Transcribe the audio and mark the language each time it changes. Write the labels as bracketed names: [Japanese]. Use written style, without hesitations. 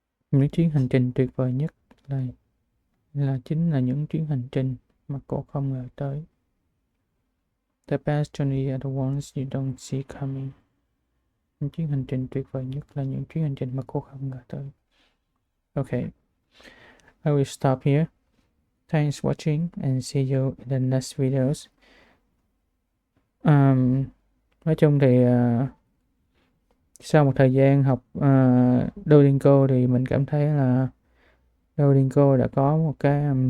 [Vietnamese] Những chuyến hành trình tuyệt vời nhất chính là những chuyến hành trình mà cô không ngờ tới. [English] The best journey are the ones you don't see coming. [Vietnamese] Những chuyến hành trình tuyệt vời nhất là những chuyến hành trình mà cô không ngờ tới. [English] Okay, I will stop here. Thanks for watching and see you in the next videos. [Vietnamese] Nói chung thì sau một thời gian học Duolingo thì mình cảm thấy là Duolingo đã có một cái